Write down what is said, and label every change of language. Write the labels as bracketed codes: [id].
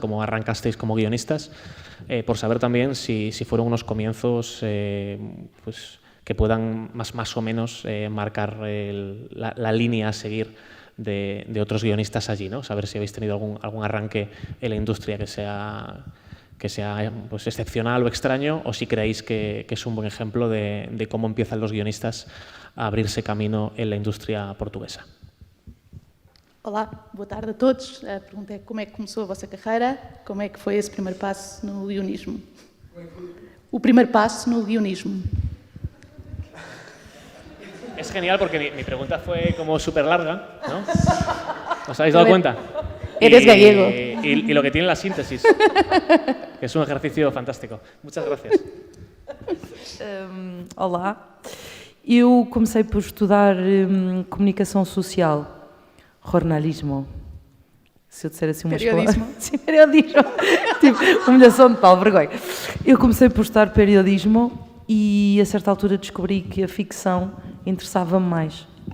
[es] Cómo arrancasteis como guionistas, por saber también si fueron unos comienzos pues, que puedan más o menos marcar la línea a seguir de otros guionistas allí, ¿no? Saber si habéis tenido algún arranque en la industria que sea pues, excepcional o extraño, o si creéis que es un buen ejemplo de cómo empiezan los guionistas a abrirse camino en la indústria portuguesa. [pt] Olá, boa tarde a todos. A pergunta é como é que começou a vossa carreira, como é que foi esse primeiro passo no guionismo? O primeiro passo no guionismo. [es] Es genial porque mi pregunta fue como súper larga, ¿no? ¿Os habéis dado cuenta? Eres gallego. Y lo que tiene la síntesis, que es un ejercicio fantástico. Muchas gracias. [pt] Olá, eu comecei por estudar comunicação social, jornalismo. Se eu disser assim umas palavras... [es] Periodismo. [pt] Sim, periodismo. Tipo, humilhação de Paulo, vergonha. Eu comecei por estudar periodismo e a certa altura descobri que a ficção interessava-me mais.